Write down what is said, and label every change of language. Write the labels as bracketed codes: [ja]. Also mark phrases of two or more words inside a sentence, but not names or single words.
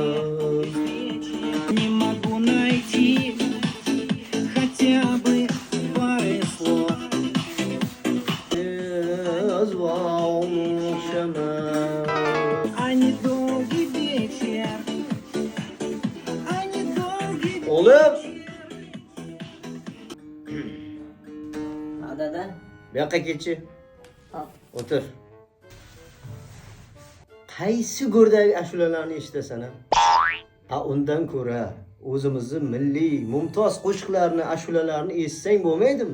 [ru] Не могу найти хотя бы пары слов. [uz] Jazvon o'xshamas. [ru] А недолгий вечер, а недолгий [uz] O'g'lim, Ha dada. bu yoqqa kelchi. Hop. O'tir. Qaysi go'rdagi ashulalarni eshitasan ha? Undan ko'ra o'zimizni milliy mumtoz qo'shiqlarni, ashulalarni eshitsang bo'lmaydimi?